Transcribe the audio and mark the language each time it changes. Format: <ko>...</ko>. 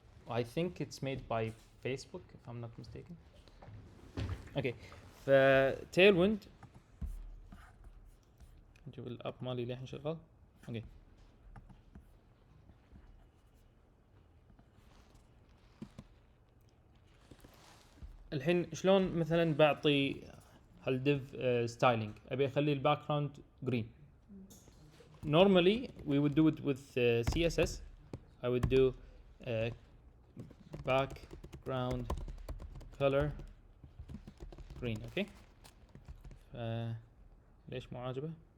<en>I think it's made by Facebook if I'm not mistaken. Okay.</en> <ar>ف Tailwind نجيب الاب مالي للحين شغال. اوكي الحين شلون مثلا بعطي هالديف ستايلينج ابي اخلي الباك جراوند جرين.</ar> <en>Normally we would do it with CSS. I would do background color green. Okay.</en> <ar>ليش مو عاجبه؟</ar>